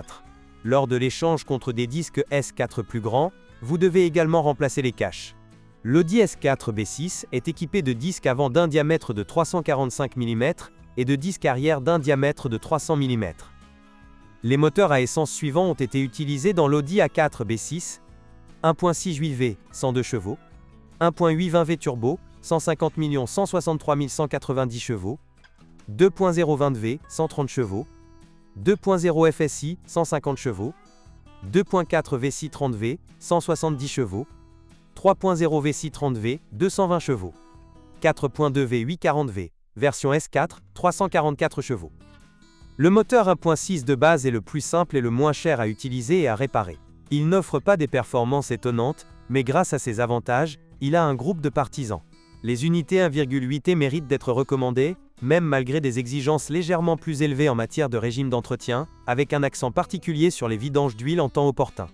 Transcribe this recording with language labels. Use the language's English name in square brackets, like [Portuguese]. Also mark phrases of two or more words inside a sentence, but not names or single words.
[French] Lors de l'échange contre des disques S4 plus grands, vous devez également remplacer les caches. L'Audi S4 B6 est équipé de disques avant d'un diamètre de 345 mm et de disques arrière d'un diamètre de 300 mm. Les moteurs à essence suivants ont été utilisés dans l'Audi A4 B6, 1.6 8V, 102 chevaux, 1.8 20V turbo, 150 163 190 chevaux, 2.0 20V, 130 chevaux, 2.0 FSI, 150 chevaux, 2.4 VSI 30V, 170 chevaux, 3.0 VSI 30V, 220 chevaux, 4.2 V8 40V, version S4, 344 chevaux. Le moteur 1.6 de base est le plus simple et le moins cher à utiliser et à réparer. Il n'offre pas des performances étonnantes, mais grâce à ses avantages, il a un groupe de partisans. Les unités 1,8T méritent d'être recommandées, même malgré des exigences légèrement plus élevées en matière de régime d'entretien, avec un accent particulier sur les vidanges d'huile en temps opportun.